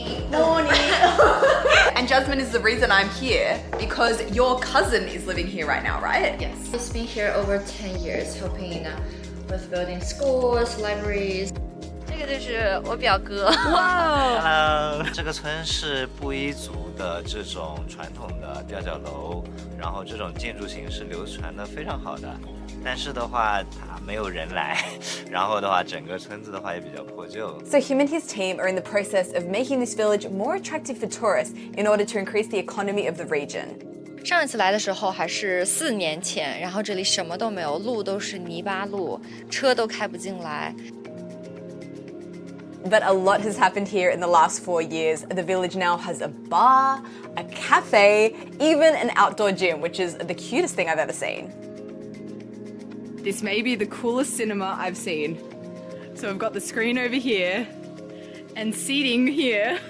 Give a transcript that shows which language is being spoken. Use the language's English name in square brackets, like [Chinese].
[English] Morning. And Jasmine is the reason I'm here because your cousin is living here right now, right? Yes. He's been here over 10 years, helping with building schools, libraries. [Chinese] 这个就是我表哥。 [English] Wow. [Chinese] Hello， 这个村是布依族的这种传统的吊脚楼，然后这种建筑形式流传的非常好的。但是的话，它没有人来，然后的话，整个村子的话也比较破旧。 [English] So him and his team are in the process of making this village more attractive for tourists in order to increase the economy of the region. [Chinese] 上一次来的时候还是4年前，然后这里什么都没有，路都是泥巴路，车都开不进来。 [English] But a lot has happened here in the last 4 years. The village now has a bar, a cafe, even an outdoor gym, which is the cutest thing I've ever seen. This may be the coolest cinema I've seen. So I've got the screen over here and seating here.